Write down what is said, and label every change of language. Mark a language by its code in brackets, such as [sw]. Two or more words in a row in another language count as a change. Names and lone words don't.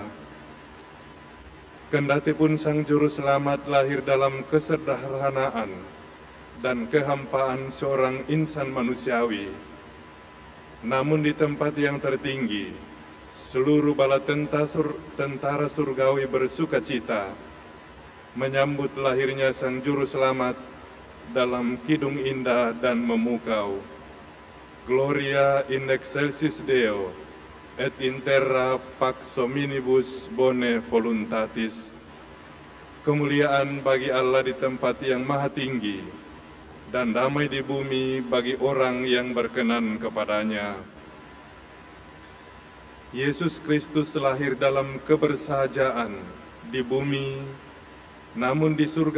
[id] Kendatipun Sang Juru Selamat lahir dalam kesederhanaan dan kehampaan seorang insan manusiawi, namun di tempat yang tertinggi, seluruh bala tentara surgawi bersuka cita menyambut lahirnya Sang Juru Selamat dalam kidung indah dan memukau. [la] Gloria in excelsis Deo, et in terra pax hominibus bone voluntatis. [id] Kemuliaan bagi Allah di tempat yang maha tinggi, dan damai di bumi bagi orang yang berkenan kepadanya. Yesus Kristus lahir dalam kebersahajaan di bumi, namun di surga